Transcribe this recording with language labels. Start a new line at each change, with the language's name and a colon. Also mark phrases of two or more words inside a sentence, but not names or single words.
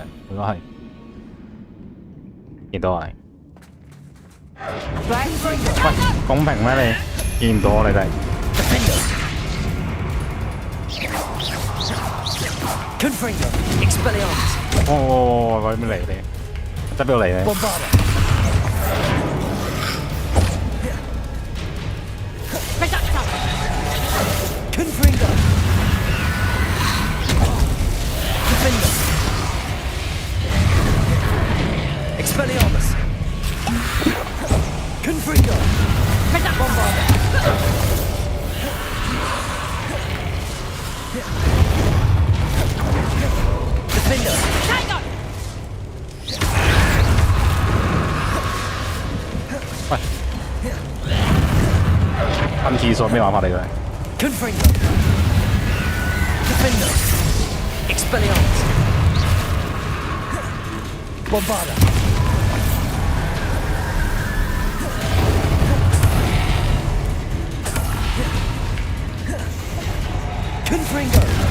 Cantonese: 應該係見到係。喂，公平咩你？見唔到我你哋？ Confringo. Expelliarmus. 哦，嗰啲咩嚟你？執邊度嚟咧？ Bombarda. Confringo. Defender. Expelliarmus. Confringo. Bombarda. Defender. 喂，噴廁所咩玩法嚟嘅？ Confringo. Defender. Expelliarmus. Bombarda. Confringo.